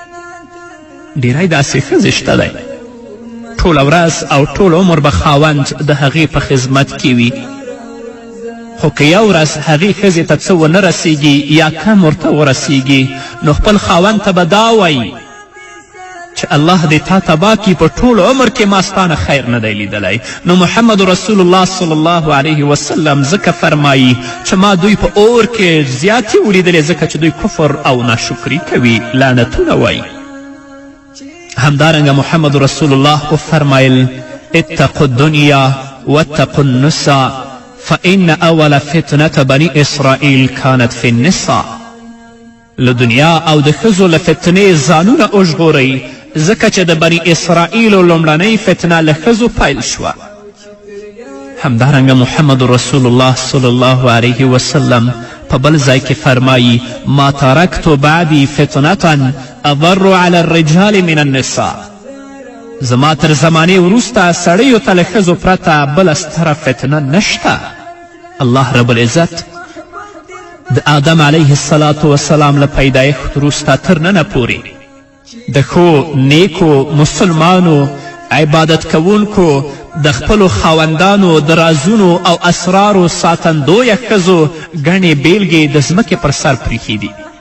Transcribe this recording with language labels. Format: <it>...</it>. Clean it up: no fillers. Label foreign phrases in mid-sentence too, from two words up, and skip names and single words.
<ps>ډیری داسې ښځې شته دی ټوله ورځ او ټول عمر به خاوند د هغې په خدمت کې وي، خو که یو ورځ هغې ښځې ته څه ونه رسیږي یا کم ورته ورسیږي نو خپل خاوند ته به دا وایي چې الله دې تا تباه کړي په ټول عمر کې ما ستانه خیر نه دی لیدلی. نو محمد رسول الله</ps> <ar>صلی الله علیه وسلم</ar> <ps>ځکه فرمایي چې ما دوی په اور کې زیاتې ولیدلې ځکه چې دوی کفر او ناشکري کوي، لعنتونه وایي. همدارنګه محمد رسول الله وفرمایل</ps> <ar>اتقوا الدنیا واتقوا النساء فإن أول فتنة بني إسرائيل كانت في النساء.</ar> <ps>له دنیا او د ښځو له فتنې ځانونه وژغورئ ځکه چې د بني اسرائیلو لومړنۍ فتنه له ښځو پیل شوه. همدارنګه محمد رسول الله</ps> <ar>صلی الله علیه وسلم</ar> <ps>په بل ځای کې فرمایي</ps> <ar>ما ترکت بعدي فتنة اضر على الرجال من النساء.</ar> <ps>زما تر زمانې وروسته سړیو ته له ښځو پرته بله ستره فتنه نشته. الله رب العزت د آدم علیه الصلاة وسلام له پیدایښت وروسته تر ننه پورې د ښو نیکو مسلمانو عبادت کوونکو د خپلو خاوندانو د رازونو او اسرارو ساتندویه ښځو ګڼې بیلګې د ځمکې پر سر پریښي دي،</ps>